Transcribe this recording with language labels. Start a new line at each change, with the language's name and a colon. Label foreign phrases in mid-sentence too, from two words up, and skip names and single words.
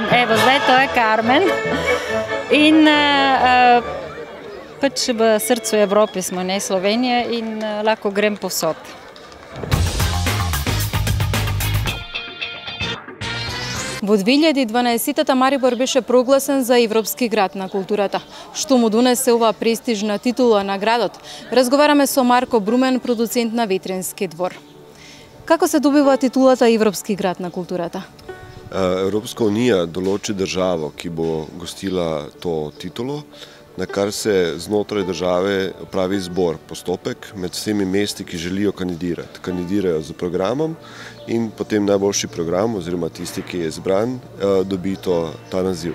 Slovenian: Evo, zdaj to je Carmen. In pač v srcu Evrope smo, ne Slovenije, in lahko grem povsod.
Macedonian: V 2012 Maribor беше прогласен за Европски град на културата, што му донесе ова престижна титула наградот. Разговараме со Марко Брумен, продуцент на Ветренски двор. Како се добива титулата Европски град на културата?
Slovenian: Evropska unija določi državo, ki bo gostila to titulo. na kar se znotraj države pravi izbor, postopek med vsemi mesti, ki želijo kandidirati. Kandidirajo z programom in potem najboljši program oziroma tisti, ki je izbran, dobi ta naziv.